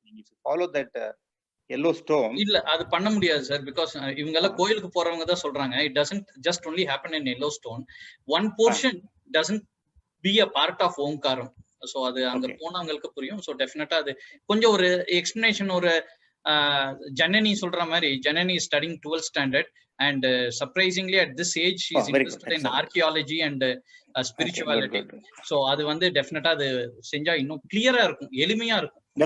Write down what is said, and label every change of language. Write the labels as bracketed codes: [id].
[en] நீங்க follow that yellow stone. [ta] இல்ல அது பண்ண முடியாது சார். [en] because [ta] இவங்க எல்லாம் கோயிலுக்கு போறவங்க தான் சொல்றாங்க [en] It doesn't just only happen in yellow stone. One portion doesn't be a part of Omkaram. [ta] ஸோ அது அங்க போனவங்களுக்கு புரியும். ஸோ டெஃபினட்டா அது கொஞ்சம் ஒரு எக்ஸ்பிளனேஷன். ஒரு ஜனனி சொல்ற மாதிரி [en] Janani studying 12th standard and surprisingly at this age she is interested in archaeology and spirituality. [ta] so அது வந்து டெஃபினட்டா அது செஞ்சா இன்னும் கிளியரா இருக்கும், எளிமையா இருக்கும்.